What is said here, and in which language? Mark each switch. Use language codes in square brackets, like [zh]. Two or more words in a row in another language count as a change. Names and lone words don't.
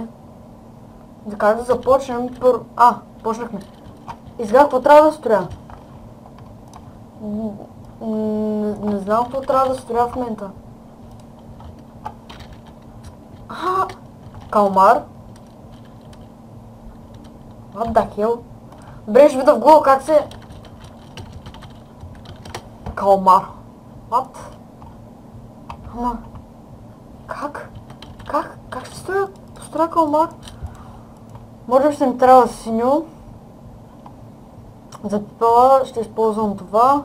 [bg] Как да започнем? Почнахме. И сега какво трябва да строя? Не знам какво трябва да строя в момента. Калмар. [en] What the hell? [bg] Добре, ще видя в Google как се... Калмар. What? Ама... Как? Как ще построя калмар? Може би ще ми трябва синьо. За това ще използвам това.